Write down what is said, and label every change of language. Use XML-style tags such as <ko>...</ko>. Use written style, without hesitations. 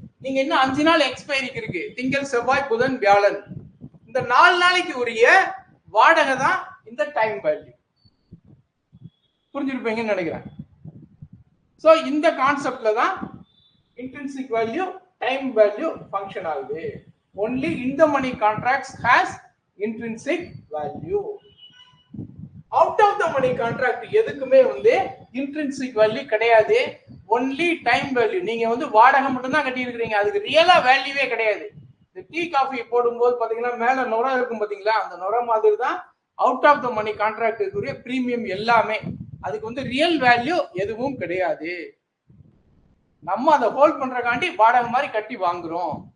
<ta>நீங்க இன்னும் 5 நாள் எக்ஸ்பைரிக்கு இருக்கு. திங்கள், செவ்வாய், புதன், வியாழன், இந்த 4 நாளைக்கு உரிய வாடகை தான் இந்த டைம் வேல்யூ. புரிஞ்சிருப்பீங்கன்னு நினைக்கிறேன். சோ இந்த கான்செப்ட்ல தான் intrinsic value time value function ஆகுது.</ta> <en>only in the money contracts has intrinsic value. out of the money contract</en> <ta>எதுக்குமே வந்து</ta> <en>intrinsic value</en> <ta>கிடையாது.</ta> <en>only time value.</en> <ta>நீங்க வந்து வாடகை மட்டும் தான் கட்டி இருக்கீங்க, அதுக்கு ரியலா வேல்யூவே கிடையாது. இந்த டீ காஃபி போடும்போது பாத்தீங்கன்னா மேல நுரை இருக்கும் பாத்தீங்களா, அந்த நுரை மாதிரி தான் out of the money கான்ட்ராக்டுக்குரிய premium எல்லாமே. அதுக்கு வந்து ரியல் வேல்யூ எதுவும் கிடையாது. நம்ம அதை ஹோல்ட் பண்றக்காண்டி வாடகை மாதிரி கட்டி வாங்குறோம்.</ta>